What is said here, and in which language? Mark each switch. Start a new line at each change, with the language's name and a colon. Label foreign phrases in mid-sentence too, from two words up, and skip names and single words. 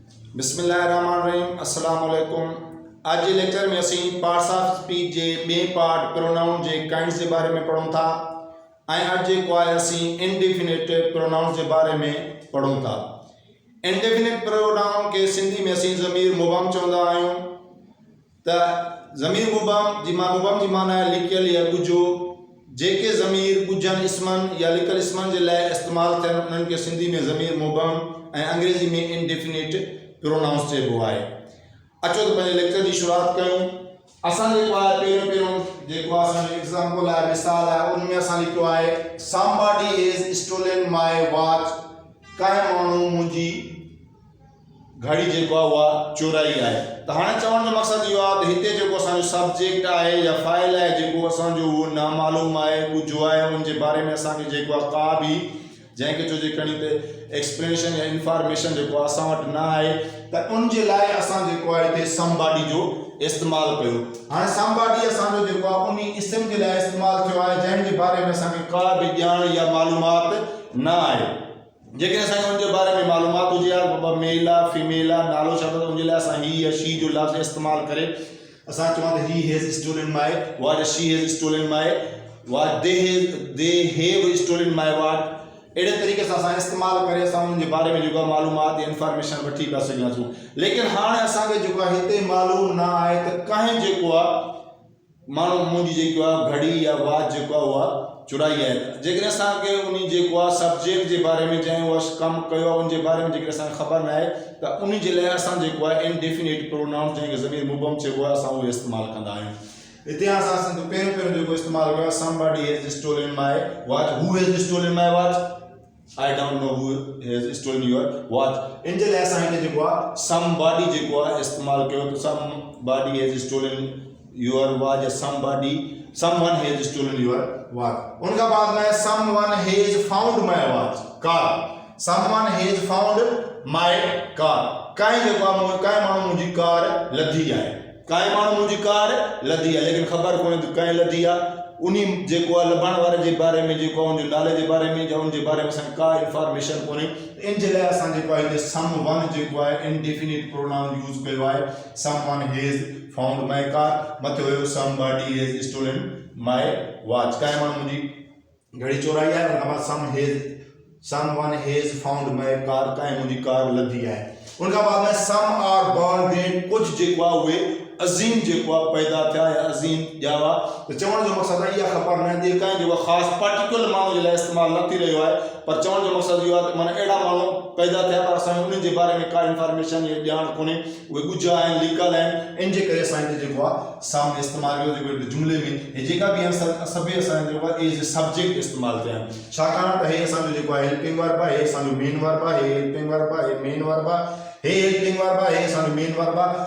Arabic: بسم الله الرحمن الرحيم السلام عليكم.
Sindhi: आज जे लेक्चर में असी
English: parts of speech
Sindhi: जे बे
English: part pronoun
Sindhi: जे काइंड्स के बारे में पढ़ूं था। आज जेको आहे असी
English: indefinite pronoun
Sindhi: के बारे में पढ़ूं था।
English: indefinite pronoun
Sindhi: के सिंधी में असी ज़मीर मुबहम चवंदा आहियूं। त ज़मीर मुबहम जी माना है लिखियल या ॻुझो। जेके ज़मीर ॻुझनि इस्मन या लिखियल इस्मन के लाइ इस्तेमाल थियनि उन्हनि के सिंधी में ज़मीर मुबहम ऐं अंग्रेजी में
English: indefinite pronouns
Sindhi: चइबो आहे। अचो तो पंहिंजे लेक्चर की शुरुआत कयूं। असां जेको आहे पहिरियों जेको असांजो एग्जाम्पल आहे मिसाल आहे उनमें असां लिखियो आहे
English: somebody has stolen my watch।
Sindhi: कंहिं माण्हू मुंहिंजी घड़ी जेको आहे उहा चोराई आहे। त हाणे चवण जो मक़सदु इहो आहे त हिते जेको असांजो सब्जेक्ट आहे या फाइल आहे जेको असांजो उहो नामालूम आहे ॻुझो आहे उनजे बारे में असांखे जेको आहे का बि जैसे चो खणी ते एक्सप्लेनेशन या इंफॉर्मेशन जो असां वटि न आहे त उनजे लाइ असां जेको आहे हिते somebody जो इस्तेमालु कयो। हाणे somebody असांजो जेको आहे उन इस्म जे लाइ इस्तेमालु थियो आहे जंहिंजे बारे में असांखे का बि ॼाण या मालूमात न आहे। जेकॾहिं असांखे उनजे बारे में मालूमात हुजे हा बाबा मेल आहे फीमेल आहे नालो छा अथव उनजे लाइ असां ही या शी जो लफ़्ज़ इस्तेमालु करे असां चवां त
English: he has stolen my watch, she has stolen my watch, they have stolen my watch.
Sindhi: अड़े तरीके से असां इस्तेमालु करे असां उनजे बारे में जेको मालूमात या इंफॉर्मेशन वठी पिया सघूं। लेकिन हाणे असांखे जेको आहे हिते मालूम न आहे त कंहिं जेको आहे माण्हू मुंहिंजी जेको आहे घड़ी या वॉच जेको आहे उहा चुराई आहे। जेकॾहिं असांखे उन जेको आहे सब्जेक्ट जे बारे में जंहिं उहा कमु कयो आहे उनजे बारे में जेकॾहिं असांखे ख़बर न आहे त उन जे लाइ असां जेको आहे
English: indefinite pronoun
Sindhi: जंहिंखे ज़मीर मुबहम चइबो आहे असां उहो इस्तेमालु कंदा आहियूं। हिते असां पहिरियों जेको इस्तेमालु कयो आहे
English: somebody has stolen my watch, who has stolen my watch? I don't know who has stolen your watch।
Sindhi: इन जे लाइ असां हिते जेको आहे somebody जेको आहे इस्तेमालु कयो त
English: somebody has stolen your watch
Sindhi: या
English: someone has stolen your watch।
Sindhi: उनका बाद में
English: someone has found my watch car, someone has found my car।
Sindhi: काई जेको काई माण्हू मुंहिंजी कार लधी आहे, काई माण्हू मुंहिंजी कार लधी आहे लेकिन ख़बर कोन्हे त कंहिं लधी आहे। उन्हीं जेको आहे लभण वारे जे बारे में जेको उनजे नाले जे बारे में या उनजे बारे में असांखे का इंफॉर्मेशन कोन्हे। इन जे लाइ असां जेको आहे हिते someone जेको आहे
English: indefinite pronoun use
Sindhi: कयो आहे।
English: someone has found my car,
Sindhi: मथे हुयो
English: somebody has stolen my watch,
Sindhi: कंहिं माण्हू मुंहिंजी घड़ी चोराई आहे। उनखां बाद
English: someone has found my car,
Sindhi: कंहिं मुंहिंजी कार लधी आहे। उनखां बाद में
English: some are born great,
Sindhi: कुछ जेको आहे उहे अज़ीम जेको आहे पैदा थिया या अज़ीम ॼावा। त चवण जो मक़सदु आहे इहा ख़बर न आहे कंहिं जेको ख़ासि पर्टिकुलर माण्हू जे लाइ इस्तेमालु न थी रहियो आहे पर चवण जो मक़सदु इहो आहे त माना अहिड़ा माण्हू पैदा थिया पर असांखे उन्हनि जे बारे में का इंफॉर्मेशन या ॼाण कोन्हे, उहे ॻुझा आहिनि लिकल आहिनि। इन जे करे असां हिते जेको आहे सम इस्तेमालु कयो जेको जुमिले में हे जेका बि आहिनि सभई असांजो जेको आहे
English: as subject
Sindhi: इस्तेमालु थिया आहिनि। छाकाणि त हे असांजो जेको आहे
English: helping verb
Sindhi: आहे, हे असांजो
English: main verb
Sindhi: आहे, हे
English: helping verb
Sindhi: आहे, हे
English: main verb
Sindhi: आहे, हे
English: helping verb
Sindhi: आहे, हे असांजो
English: main verb
Sindhi: आहे।